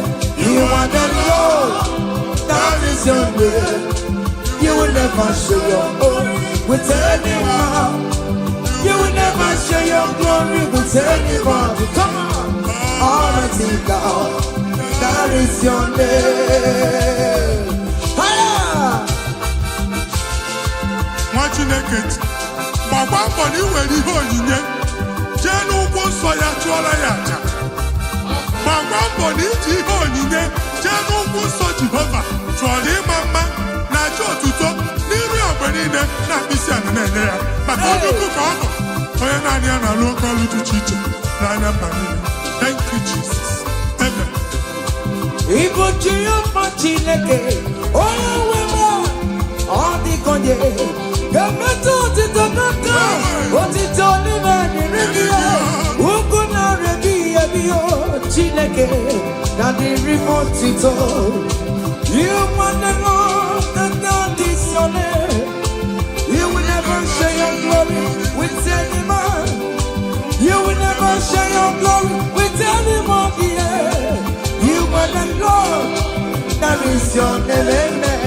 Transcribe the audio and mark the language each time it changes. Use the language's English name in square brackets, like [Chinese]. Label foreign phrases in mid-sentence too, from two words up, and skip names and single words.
[English] You are the Lord, that is your name. You will never share your glory with any man. You will never share your glory with anybody. Come on. Almighty God, that is your name. [Igbo] Nwa Chineke, gbagba mbọ na iwere ihe onyinye jee n'ụkwụ nsọ ya chụọrọ ya aja. Gbagba mbọ na iji ihe onyinye jee n'ụkwụ nsọ Jehova chụọrọ ịma mma na aja otuto n'iri ogbe niile na mkpịsị ala na-enye ya maka onye ukwu ka ọ bụ onye naanị ya na-alụ oke ọrụ dị iche iche n'anya mba niile. [English] Thank you, Jesus. Amen. [Igbo] Ibu Jehova Chineke, onye nwe m, ọ dịka onye ga-emetụ otito n'aka, otito n'ime dịrị gị ya, ugwu na-erebi ya bi ya, Chineke na dịrị m otito. [English] You want the Lord, that is your name. You will never share your glory with any man. You will never share your glory with anybody. You are the Lord, that is your name.